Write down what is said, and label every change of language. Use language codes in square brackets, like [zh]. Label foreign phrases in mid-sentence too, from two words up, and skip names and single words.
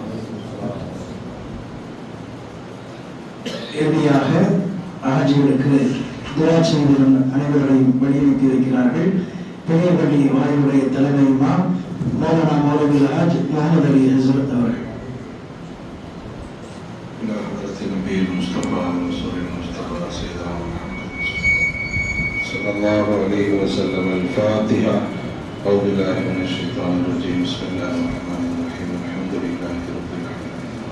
[ta] இறுதியாக ஹாஜிகளுக்கு துஆ செய்து அனைவரையும் வழியனுப்பி இருக்கிறார்கள். பெரிய பள்ளி வாயிலுடைய தலைமை இமாம் மௌலானா மௌலவி ஹாஜ் முகமது அலி ஹஸ்ரத் அவர்கள். [ar] صلى الله عليه وسلم. الفاتحة. أعوذ بالله من الشيطان الرجيم. بسم الله الرحمن الرحيم. الحمد لله رب العالمين.